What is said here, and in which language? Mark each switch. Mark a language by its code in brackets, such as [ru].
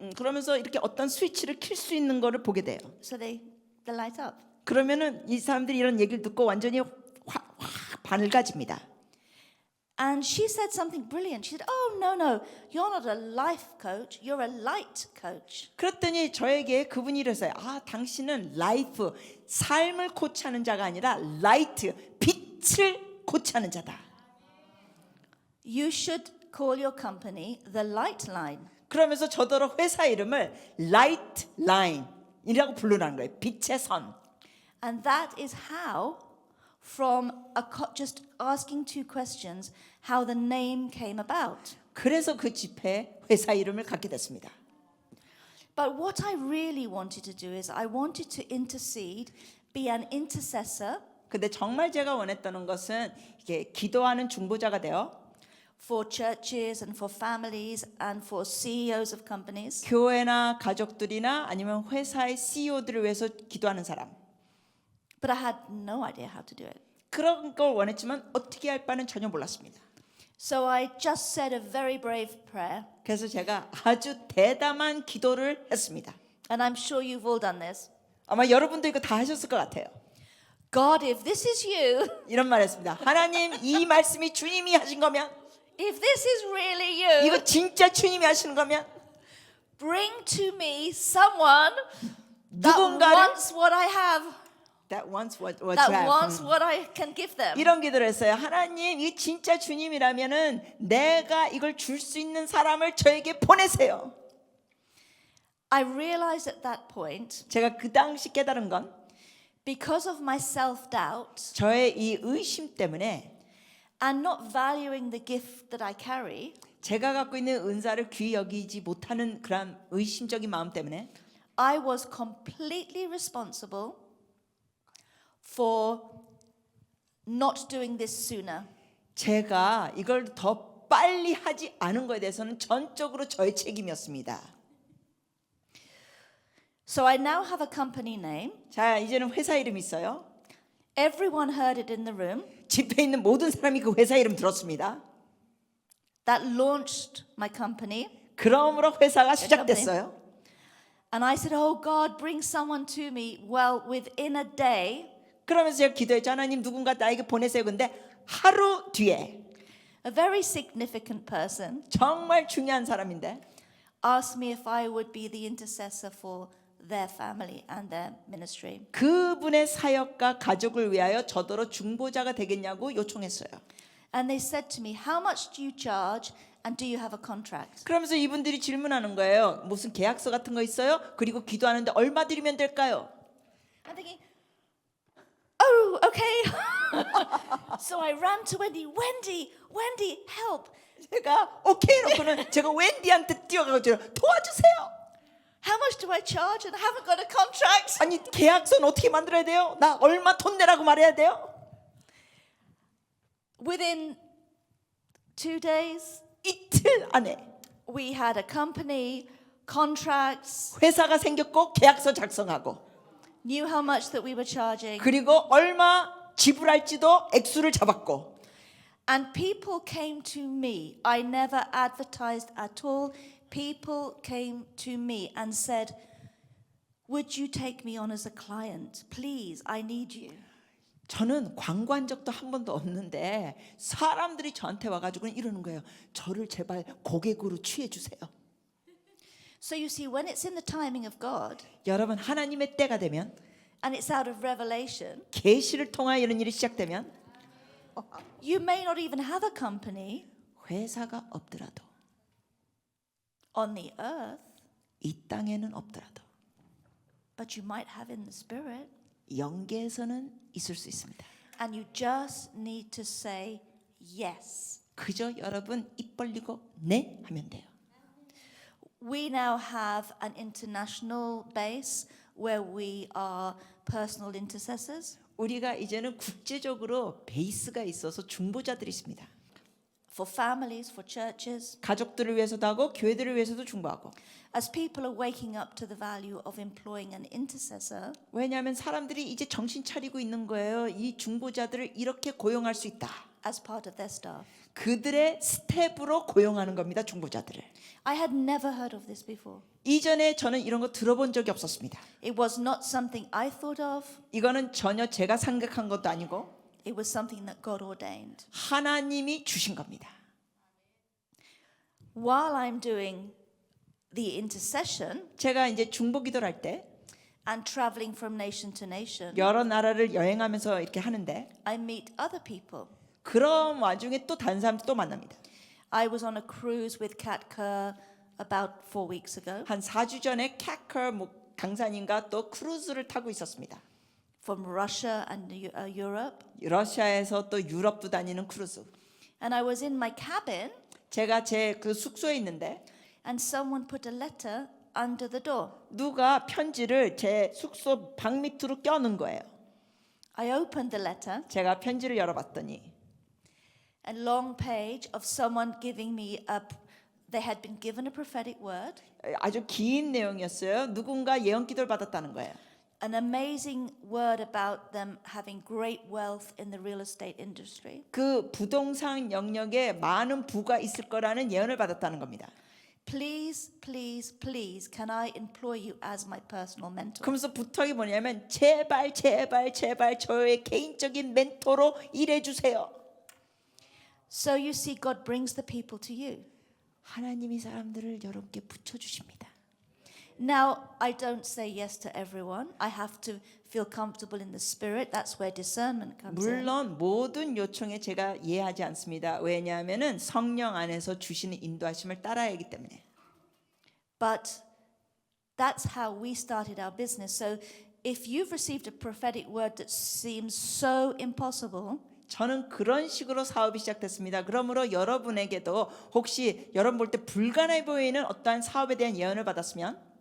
[ko] 그러면서 이렇게 어떤 스위치를 킬 수 있는 거를 보게 돼요. [en] so they light up. [ko] 그러면은 이 사람들이 이런 얘기를 듣고 완전히 밝아집니다. [en] And she said something brilliant. She said, oh, no, you're not a life coach, you're a light coach. [ko] 그랬더니 저에게 그분이 이랬어요. 아, 당신은 라이프, 삶을 코치하는 자가 아니라 라이트, 빛을 코치하는 자다. [en] You should call your company the Light Line. [ko] 그러면서 저더러 회사 이름을 라이트 라인이라고 부르라는 거예요. 빛의 선. [en] And that is how, from just asking two questions, how the name came about. [ko] 그래서 그 집회에 회사 이름을 갖게 됐습니다. [en] But what I really wanted to do is I wanted to intercede, be an intercessor [ko] 근데 정말 제가 원했던 것은 이게 기도하는 중보자가 되어 [en] for churches and for families and for CEOs of companies. [ko] 교회나 가족들이나 아니면 회사의 CEO들을 위해서 기도하는 사람. [en] But I had no idea how to do it. [ko] 그런 걸 원했지만 어떻게 할 바는 전혀 몰랐습니다. [en] So I just said a very brave prayer. [ko] 그래서 제가 아주 대담한 기도를 했습니다. [en] And I'm sure you've all done this. [ko] 아마 여러분도 이거 다 하셨을 것 같아요. [en] God, if this is you, [ko] 이런 말 했습니다. 하나님, 이 말씀이 주님이 하신 거면, [en] if this is really you, [ko] 이거 진짜 주님이 하시는 거면 [en] bring to me someone that [ko] 누군가를 [en] wants what I have, that wants what you that have. wants what I can give them. [ko] 이런 기도를 했어요. 하나님, 이 진짜 주님이라면은 내가 이걸 줄 수 있는 사람을 저에게 보내세요. [en] I realized at that point, [ko] 제가 그 당시 깨달은 건 [en] because of my self-doubt [ko] 저의 이 의심 때문에 [en] and not valuing the gift that I carry, [ko] 제가 갖고 있는 은사를 귀히 여기지 못하는 그런 의심적인 마음 때문에 [en] I was completely responsible for not doing this sooner. [ko] 제가 이걸 더 빨리 하지 않은 거에 대해서는 전적으로 저의 책임이었습니다. [en] So I now have a company name. [ko] 자, 이제는 회사 이름이 있어요. [en] Everyone heard it in the room. [ko] 집회에 있는 모든 사람이 그 회사 이름 들었습니다. [en] That launched my company. [ko] 그러므로 회사가 시작됐어요. [en] And I said, oh God, bring someone to me. Well, within a day, [ko] 그러면서 제가 기도했죠. 하나님 누군가 나에게 보내세요. 근데 하루 뒤에 [en] a very significant person [ko] 정말 중요한 사람인데 [en] asked me if I would be the intercessor for their family and their ministry. [ko] 그분의 사역과 가족을 위하여 저더러 중보자가 되겠냐고 요청했어요. [en] And they said to me, how much do you charge and do you have a contract? [ko] 그러면서 이분들이 질문하는 거예요. 무슨 계약서 같은 거 있어요? 그리고 기도하는데 얼마 드리면 될까요? [en] I'm thinking, oh, okay. So I ran to Wendy, help. [ko] 제가 오케이 놓고는 제가 웬디한테 뛰어가서 도와주세요. [en] How much do I charge? And I haven't got a contract. [ko] 아니 계약서는 어떻게 만들어야 돼요? 나 얼마 돈 내라고 말해야 돼요? [en] Within 2 days, [ko] 이틀 안에 [en] we had a company, contracts, [ko] 회사가 생겼고 계약서 작성하고 [en] knew how much that we were charging. [ko] 그리고 얼마 지불할지도 액수를 잡았고 [en] And people came to me. I never advertised at all. People came to me and said, would you take me on as a client? Please, I need you. [ko] 저는 광고한 적도 한 번도 없는데 사람들이 저한테 와가지고는 이러는 거예요. 저를 제발 고객으로 취해 주세요. [en] So you see, when it's in the timing of God [ko] 여러분 하나님의 때가 되면 [en] and it's out of revelation, [ko] 계시를 통하여 이런 일이 시작되면 [en] you may not even have a company [ko] 회사가 없더라도 [en] on the earth, [ko] 이 땅에는 없더라도 [en] but you might have in the spirit. [ko] 영계에서는 있을 수 있습니다. [en] And you just need to say yes. [ko] 그저 여러분 입 벌리고 네 하면 돼요. [en] We now have an international base where we are personal intercessors [ko] 우리가 이제는 국제적으로 베이스가 있어서 중보자들이 있습니다. [en] for families, for churches. [ko] 가족들을 위해서도 하고 교회들을 위해서도 중보하고. [en] As people are waking up to the value of employing an intercessor, [ko] 왜냐하면 사람들이 이제 정신 차리고 있는 거예요. 이 중보자들을 이렇게 고용할 수 있다. [en] as part of their staff. [ko] 그들의 스텝으로 고용하는 겁니다. 중보자들을. [en] I had never heard of this before. [ko] 이전에 저는 이런 거 들어본 적이 없었습니다. [en] It was not something I thought of. [ko] 이거는 전혀 제가 생각한 것도 아니고 [en] It was something that God ordained. [ko] 하나님이 주신 겁니다. [en] While I'm doing the intercession [ko] 제가 이제 중보기도를 할 때 [en] and traveling from nation to nation, [ko] 여러 나라를 여행하면서 이렇게 하는데 [en] I meet other people. [ko] 그런 와중에 또 다른 사람들 또 만납니다. [en] I was on a cruise with Kat Kerr about 4 weeks ago [ko] 한 4주 전에 캐커 강사님과 또 크루즈를 타고 있었습니다. [en] from Russia and Europe. [ko] 러시아에서 또 유럽도 다니는 크루즈. [en] And I was in my cabin [ko] 제가 제 그 숙소에 있는데 [en] and someone put a letter under the door. [ko] 누가 편지를 제 숙소 방 밑으로 껴놓은 거예요. [en] I opened the letter, [ko] 제가 편지를 열어봤더니 [en] a long page of someone giving me they had been given a prophetic word, [ko] 아주 긴 내용이었어요. 누군가 예언 기도를 받았다는 거예요. [en] an amazing word about them having great wealth in the real estate industry. [ko] 그 부동산 영역에 많은 부가 있을 거라는 예언을 받았다는 겁니다. [en] Please, please, please, can I employ you as my personal mentor? [ko] 그러면서 부탁이 뭐냐면 제발 제발 제발 저의 개인적인 멘토로 일해 주세요. [en] So you see, God brings the people to you. [ko] 하나님이 사람들을 여러분께 붙여 주십니다. [en] Now, I don't say yes to everyone. I have to feel comfortable in the spirit. That's where discernment comes in. [ko] 물론 모든 요청에 제가 이해하지 않습니다. 왜냐하면은 성령 안에서 주시는 인도하심을 따라야 하기 때문에. [en] But that's how we started our business. So if you've received a prophetic word that seems so impossible, [ko] 저는 그런 식으로 사업이 시작됐습니다. 그러므로 여러분에게도 혹시 여러분 볼 때 불가능해 보이는 어떠한 사업에 대한 예언을 받았으면